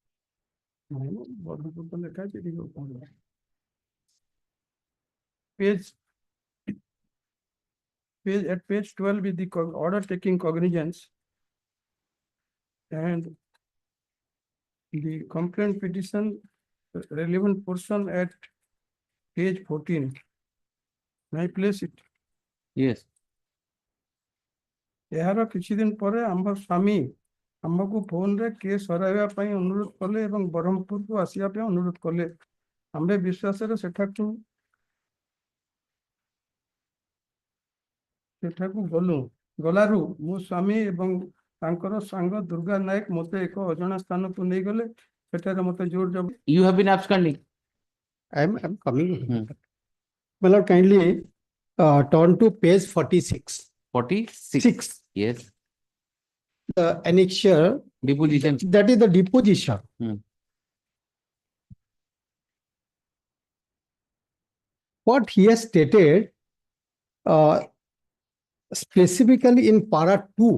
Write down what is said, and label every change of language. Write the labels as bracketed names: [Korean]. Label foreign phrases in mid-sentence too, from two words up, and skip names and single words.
[English] Page at page 12 is the order taking cognizance and the complaint petition relevant portion at page 14. May I place it? Yes. [Odia] ଏହାର କିଛି ଦିନ ପରେ ଆମ ସ୍ୱାମୀ ଆମକୁ ଫୋନରେ କେସ୍ ହରାଇବା ପାଇଁ ଅନୁରୋଧ କଲେ ଏବଂ ବ୍ରହ୍ମପୁରକୁ ଆସିବା ପାଇଁ ଅନୁରୋଧ କଲେ। ଆମେ ବିଶ୍ୱାସରେ ସେଠାକୁ ଗଲୁ। ଗଲାରୁ ମୋ ସ୍ୱାମୀ ଏବଂ ତାଙ୍କର ସାଙ୍ଗ ଦୁର୍ଗା ନାୟକ ମୋତେ ଏକ ଅଜଣା ସ୍ଥାନକୁ ନେଇଗଲେ। ସେଠାରେ ମୋତେ ଜୋର ଜବ [English] You have been absconding. I'm coming. My lord, kindly turn to page 46. 46. Yes. The annexure. Deposition. That is the deposition. What he has stated specifically in para 2.